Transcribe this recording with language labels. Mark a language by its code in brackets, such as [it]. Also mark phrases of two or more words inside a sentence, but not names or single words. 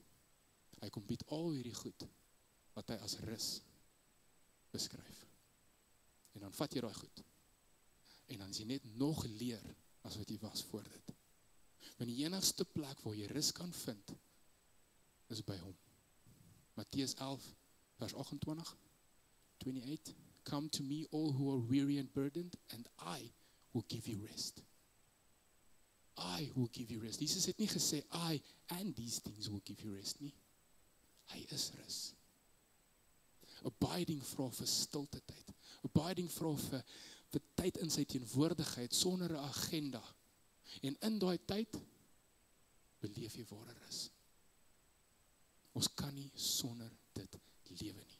[af] Hy kom bied al hierdie goed, wat hy as rus beskryf. En dan vat jy daai goed, en dan is jy net nog leer, as wat jy was voor dit. Want die enigste plek waar jy rus kan vind, is by hom. Matteus 11, vers 28, [en] Come to me all who are weary and burdened, and I will give you rest. I will give you rest. [af] Jesus het nie gesê, [en] I and these things will give you rest nie. [af] Hy is rus. Abiding vra vir stilte tyd. Abiding vra vir tyd in sy teenwoordigheid, sonder 'n agenda. En in daai tyd, beleef jy ware rus. Ons kan nie sonder dit lewe nie.